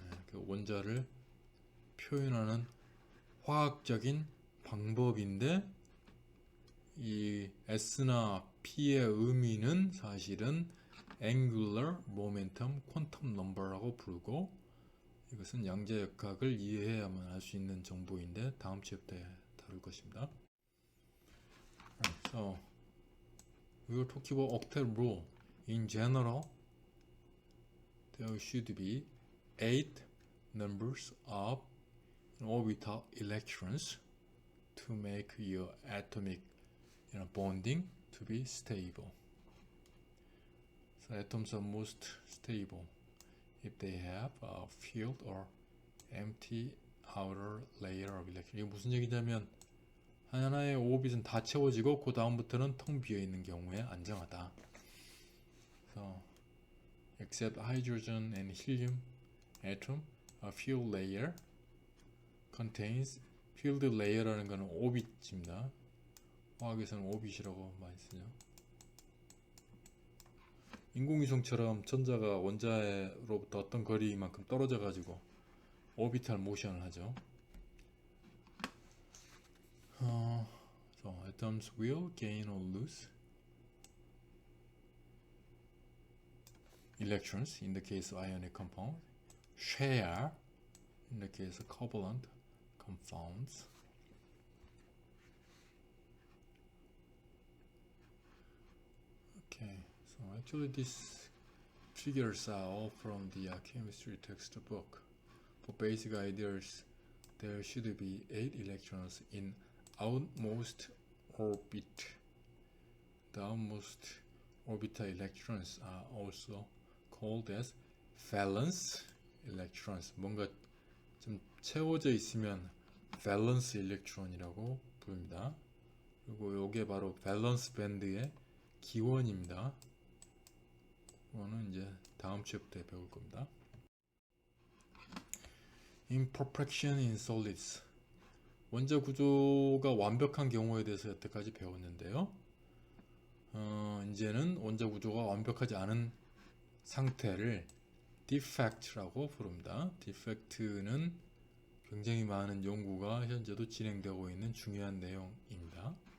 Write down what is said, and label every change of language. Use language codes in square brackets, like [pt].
[ko] 그 원자를 표현하는 화학적인 방법인데, 이 S나 P의 의미는 사실은 Angular Momentum Quantum Number라고 부르고, 이것은 양자역학을 이해해야만 할 수 있는 정보인데 다음 챕터에 다룰 것입니다. [en] So we will talk about octet rule. In general, there should be 8 numbers of orbital electrons to make your atomic bonding to be stable. So atoms are most stable if they have a filled or empty outer layer of electron. [ko] 이게 무슨 얘기냐면, 하나의 오rbit은 다 채워지고 그 다음부터는 텅 비어 있는 경우에 안정하다. [en] So, except hydrogen and helium atom, a filled layer contains, filled layer라는 [ko] 것은 오빗입니다. 화학에서는 오빗이라고 많이 쓰죠. 인공위성처럼 전자가 원자로부터 어떤 거리만큼 떨어져 가지고 오비탈 모션을 하죠. [en] So atoms will gain or lose electrons in the case of ionic compound, share in the case of covalent compounds. Okay, so actually these figures are all from the chemistry textbook. For basic ideas, there should be 8 electrons in outmost orbit. The outmost orbital electrons are also called as valence electrons. [ko] 뭔가 좀 채워져 있으면 valence electron이라고 부릅니다. 그리고 이게 바로 밸런스 밴드의 기원입니다. 이거는 이제 다음 챕터에 배울 겁니다. [en] Imperfection in solids. [ko] 원자 구조가 완벽한 경우에 대해서 여태까지 배웠는데요. 이제는 원자 구조가 완벽하지 않은 상태를 defect라고 부릅니다. defect는 굉장히 많은 연구가 현재도 진행되고 있는 중요한 내용입니다.